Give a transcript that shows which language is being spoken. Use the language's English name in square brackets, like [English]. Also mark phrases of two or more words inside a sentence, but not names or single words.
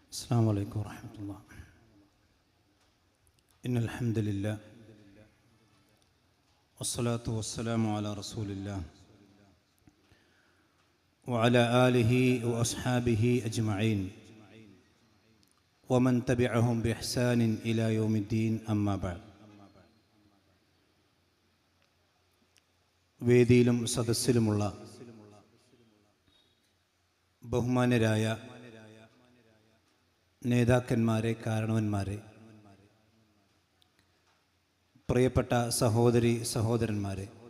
[Arabic] السلام عليكم ورحمة الله. إن الحمد لله والصلاة والسلام على رسول الله وعلى آله وأصحابه أجمعين ومن تبعهم بإحسان إلى يوم الدين أما بعد. [Malayalam] വേദിയിലും സദസ്സിലുമുള്ള ബഹുമാന്യരായ നേതാക്കന്മാരെ, കാരണവന്മാരെ, പ്രിയപ്പെട്ട സഹോദരി സഹോദരന്മാരെ,